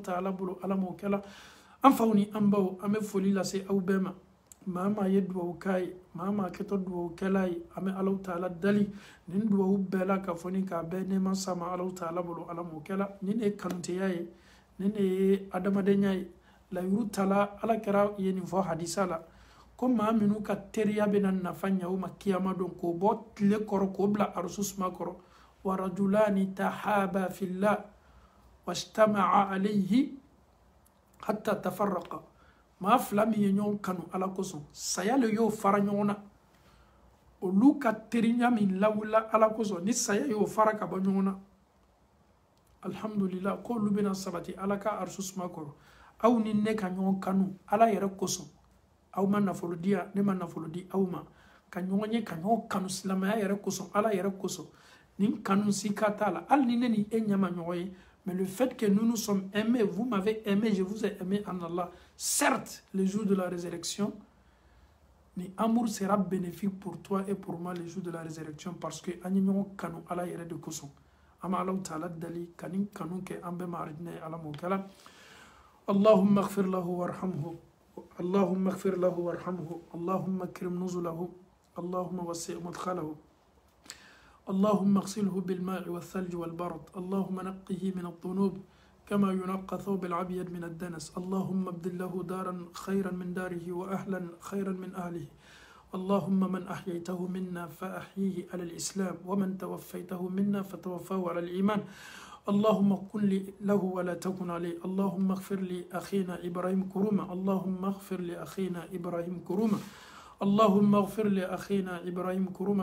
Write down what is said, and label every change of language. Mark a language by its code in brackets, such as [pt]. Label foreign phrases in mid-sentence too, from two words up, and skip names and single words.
[bm] Taala bolo Ala m'o kɛla an faw ni an baw an bɛ foli lase aw bɛɛ ma maa maa ye duwawu k'a ye maa maa kɛtɔ duwawu kɛla ye an bɛ Alahu Taala dali nin duwawu bɛɛ la ka fɔ ni k'a bɛɛ nɛɛma sama Alahu Taala bolo Ala m'o kɛla nin de ye kanuteya ye nin de ye adamadenya ye layiru tala Ala kɛra ye nin fɔ hadisa la ko maa minnu ka teriya bɛna nafa ɲa o ma kiyama don k'o bɔ tile kɔrɔ k'o bila arusu suma kɔrɔ [ar] ورجلان تحابا في الله اجتمعا عليه حتى تفرقا [bm] maa 2 min ye ɲɔgɔn kanu Ala kosɔn saya le y'o fara ɲɔgɔn na olu ka teriya min lawula Ala kosɔn ni saya y'o fara ka bɔ ɲɔgɔn na alhamdulillah ko olu bɛna sabati Ala ka arusu suma kɔrɔ aw ni ne ka ɲɔgɔn kanu Ala yɛrɛ kosɔn aw ma nafolo di yan ne ma nafolo di aw ma ka ɲɔgɔn ye ka ɲɔgɔn kanu silamɛya yɛrɛ kosɔn Ala yɛrɛ kosɔn nin kanu si ka t'a la hali ni ne ni e ɲɛma ɲɔgɔn ye [fr] mais le fait que nous nous sommes aimés vous m'avez aimé je vous ai aimé en Allah certes le jour de la résurrection ni amour sera bénéfique pour toi et pour moi le jour de la résurrection parce que [bm] an ye ɲɔgɔn kanu Ala yɛrɛ de kosɔn an bɛ Alahu Taala dali ka nin kanu kɛ an bɛɛ ma arijinɛ ye Ala m'o kɛla [ar] اللهم اغفر له وارحمه اللهم اغفر له وارحمه اللهم اكرم نزله اللهم وسع مدخله اللهم اغسله بالماء والثلج والبرد اللهم نقه من الذنوب كما ينقى ثوب العبيد من الدنس اللهم ابدل له دارا خيرا من داره وأهلا خيرا من أهله اللهم من أحييته منا فأحييه على الإسلام ومن توفيته منا فتوفاه على الإيمان اللهم كن له ولا تكن عليه اللهم اغفر لأخينا إبراهيم كرومة اللهم اغفر لأخينا إبراهيم كرومة اللهم اغفر لأخينا إبراهيم كرومة